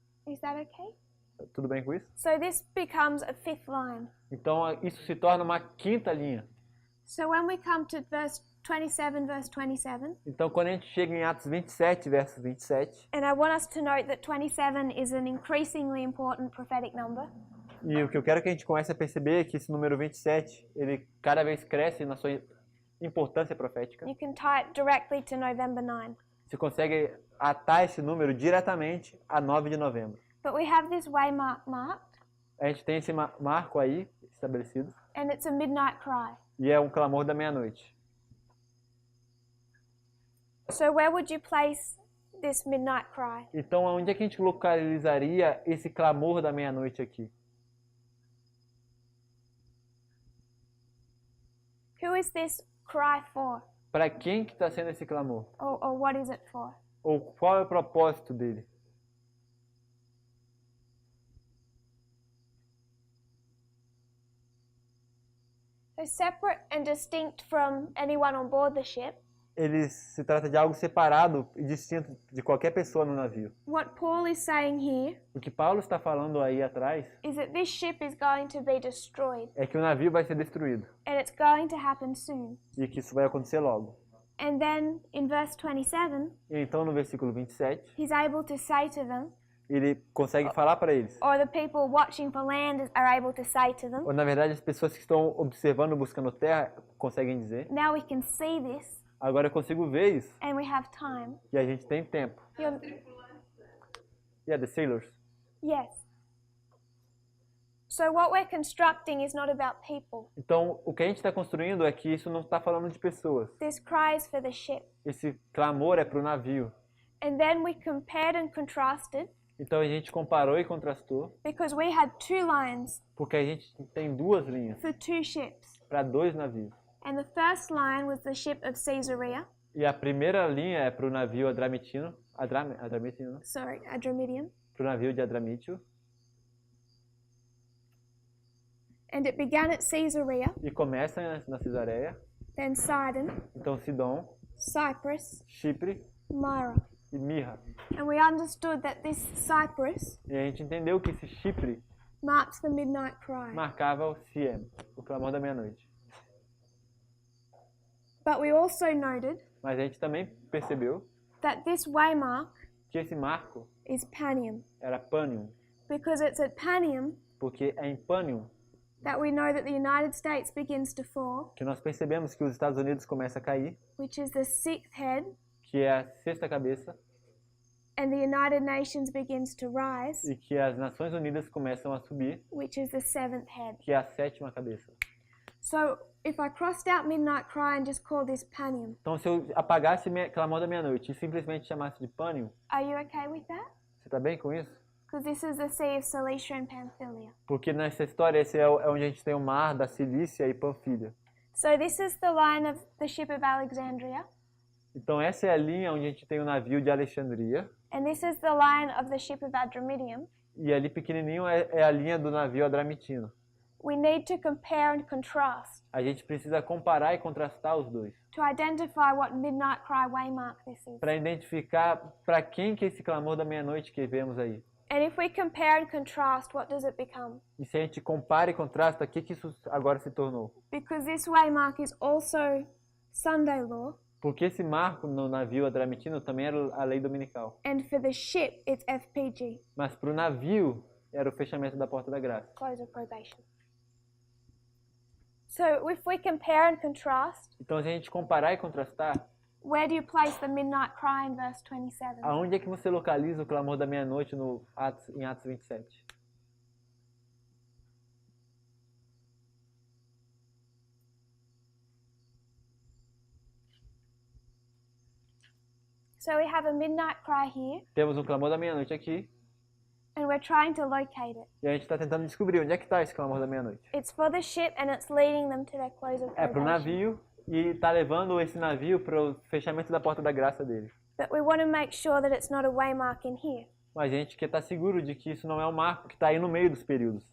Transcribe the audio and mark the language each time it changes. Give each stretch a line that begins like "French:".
English: Is that okay?
Portuguese: Tudo bem com isso?
English: So this becomes a 5th line.
Portuguese: Então, isso se torna uma quinta linha.
English: So when we come to verse 27,
Portuguese: Então, quando a gente chega em Atos 27, verso 27,
English: and I want us to note that 27 is an increasingly important prophetic number.
Portuguese: e o que eu quero que a gente comece a perceber é que esse número 27, ele cada vez cresce na sua importância profética.
English: You can tie it directly to November 9.
Portuguese: Você consegue atar esse número diretamente a 9 de novembro.
English: But we have this waymark marked,
Portuguese: A gente tem esse marco aí estabelecido,
English: and it's a midnight cry.
Portuguese: e é um clamor da meia-noite.
English: So where would you place this midnight cry?
Portuguese: Então, onde é que a gente localizaria esse clamor da meia-noite aqui?
English: Who is this cry for?
Portuguese: Para quem que está sendo esse clamor?
English: Or what is it for?
Portuguese: Ou qual é o propósito dele?
English: So separate and distinct from anyone on board the ship,
Portuguese: Ele se trata de algo separado e distinto de qualquer pessoa no navio.
English: what Paul is saying here
Portuguese: O que Paulo está falando aí atrás
English: is that this ship is going to be destroyed,
Portuguese: é que o navio vai ser destruído
English: and it's going to happen soon.
Portuguese: e que isso vai acontecer logo.
English: And then in verse 27,
Portuguese: E então, no versículo 27,
English: he's able to say to them,
Portuguese: ele consegue falar para eles.
English: or the people watching for land are able to say to them,
Portuguese: Ou, na verdade, as pessoas que estão observando, buscando terra, conseguem dizer:
English: now we can see this,
Portuguese: agora eu consigo ver isso
English: and we have time.
Portuguese: e a gente tem tempo.
English: Yeah, the sailors. Yes. So what we're constructing is not about people.
Portuguese: Então, o que a gente está construindo é que isso não está falando de pessoas.
English: This cry is for the ship.
Portuguese: Esse clamor é para o navio.
English: And then we compared and contrasted
Portuguese: Então, a gente comparou e contrastou,
English: because we had 2 lines
Portuguese: porque a gente tem 2 linhas
English: for 2 ships.
Portuguese: para 2 navios.
English: And the first line was the ship of Caesarea,
Portuguese: E a primeira linha é para o navio Adramitino, Adramitino,
English: Adramyttium.
Portuguese: para o navio de Adramítio.
English: And it began at Caesarea,
Portuguese: e começa na Cesareia,
English: then Sidon,
Portuguese: então Sidom,
English: Cyprus,
Portuguese: Chipre
English: Myra.
Portuguese: e Mirra.
English: And we understood that this Cyprus
Portuguese: E a gente entendeu que esse Chipre
English: marks the midnight cry.
Portuguese: marcava o Siem, o clamor da meia-noite.
English: But we also noted
Portuguese: Mas a gente também percebeu
English: that this waymark
Portuguese: que esse marco
English: is Panium,
Portuguese: era Panium,
English: because it's at Panium
Portuguese: porque é em Panium
English: that we know that the United States begins to fall,
Portuguese: que nós percebemos que os Estados Unidos começam a cair,
English: which is the sixth head,
Portuguese: que é a sexta cabeça,
English: and the United Nations begins to rise,
Portuguese: e que as Nações Unidas começam a subir,
English: which is the seventh head.
Portuguese: que é a sétima cabeça.
English: So if I crossed out Midnight Cry and just called this Panium,
Portuguese: Então, se eu apagasse Clamor da Meia-Noite e simplesmente chamasse de Panium,
English: are you okay with that?
Portuguese: você tá bem com isso?
English: Because this is the Sea of Cilicia and Pamphylia.
Portuguese: Porque nessa história, esse é onde a gente tem o mar da Cilícia e Panfilha.
English: So this is the line of the ship of Alexandria,
Portuguese: Então, essa é a linha onde a gente tem o navio de Alexandria,
English: and this is the line of the ship of Adramyttium.
Portuguese: e ali pequenininho é a linha do navio Adramitino.
English: We need to compare and contrast
Portuguese: A gente precisa comparar e contrastar os dois,
English: to identify what Midnight Cry waymark this is.
Portuguese: para identificar para quem que é esse clamor da meia-noite que vemos aí.
English: And if we compare and contrast, what does it become?
Portuguese: E se a gente compara e contrasta, o que isso agora se tornou?
English: Because this waymark is also Sunday law,
Portuguese: Porque esse marco no navio Adramitino também era a lei dominical.
English: and for the ship, it's FPG,
Portuguese: Mas para o navio, era o fechamento da porta da graça.
English: close of probation. So if we compare and contrast,
Portuguese: Então, se a gente comparar e contrastar,
English: where do you place the Midnight Cry in verse 27?
Portuguese: aonde é que você localiza o clamor da meia-noite em Atos 27?
English: So we have a Midnight Cry here,
Portuguese: Temos um clamor da meia-noite aqui,
English: and we're trying to locate it.
Portuguese: e a gente está tentando descobrir onde é que está esse clamor da meia-noite.
English: It's for the ship, and it's leading them to their close of
Portuguese: É para o navio, e está levando esse navio para o fechamento da porta da graça dele.
English: But we want to make sure that it's not a waymark in here,
Portuguese: Mas a gente quer estar seguro de que isso não é um marco que está aí no meio dos períodos,